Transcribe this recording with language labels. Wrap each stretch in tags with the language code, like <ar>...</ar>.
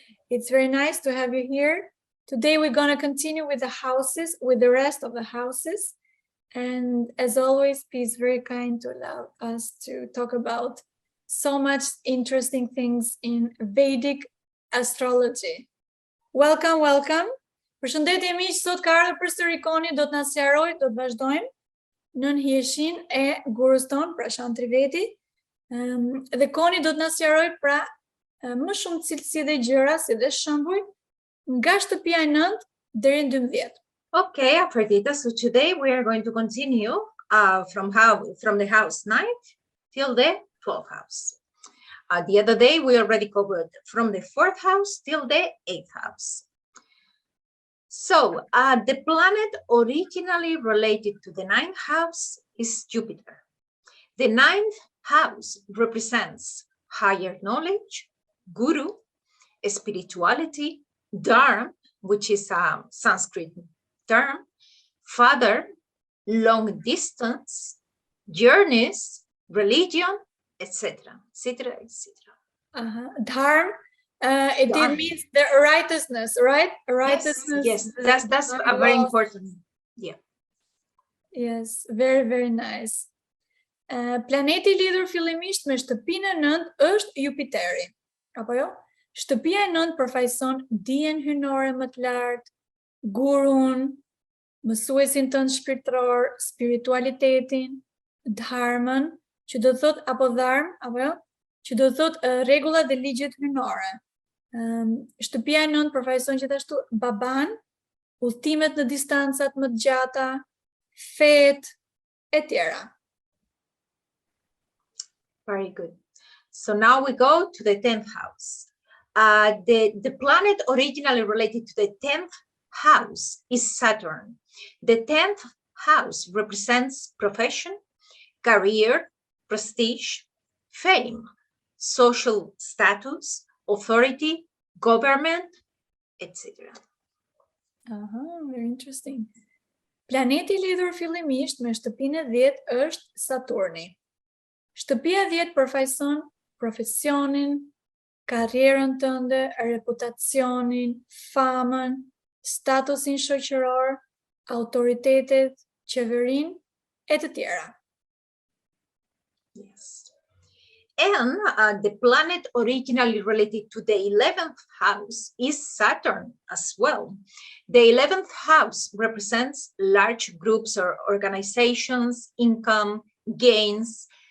<en>It's very nice to have you here. Today we're going to continue with the rest of the houses. And as always, please very kind to allow us to talk about so much interesting things in Vedic Astrology. Welcome.</en> <sq>Përshëndetje miq, sot ka ardhur përsëri Coni, do të na sqaroj, do të vazhdojmë në hijeshin e gurus ton, pra Shantri Vedi. Dhe Coni do të na sqaroj pra më shumë cilësi dhe gjëra, si dhe shembuj, nga shtëpia e 9 deri në 12.</sq> <en>Okay, Afrodita, so today we are going to continue from the house 9 till the 12th house. The other day we already covered from the 4th house till the 8th house. So the planet originally related to the 9th house is Jupiter. The 9th house represents higher knowledge, guru, spirituality, dharma, which is a Sanskrit term, father, long distance, journeys, religion, etc., etc., etc. Dharma, it means the righteousness, right? Righteousness. Yes, that's a very important. Yeah. Yes, very, very nice.</en> <sq>Planeti lidhur fillimisht me shtëpinë e 9 është Jupiteri. Apo jo? Shtëpia e 9 përfaqëson dijen hynore më të lartë, gurun, mësuesin tënd shpirtëror, spiritualitetin, dharmën, që do thot apo dharm, apo jo? Që do thot rregullat dhe ligjet hynore. Shtëpia e 9 përfaqëson gjithashtu baban, udhëtimet në distancat më të gjata, fet, etc.</sq> <en>Very good. So now we go to the 10th house. The planet originally related to the 10th house is Saturn. The 10th house represents profession, career, prestige, fame, social status, authority, government, etc. Very interesting.</en> <sq>Planeti lidhur fillimisht me shtëpinë e 10 është Saturni. Shtëpia 10 përfaqëson profesionin, karrierën tënde, reputacionin, famën, statusin shoqëror, autoritetet, qeverinë e të tjera.</sq> <en>Yes. And the planet originally related to the 11th house is Saturn as well. The 11th house represents large groups or organizations, income, gains.</en>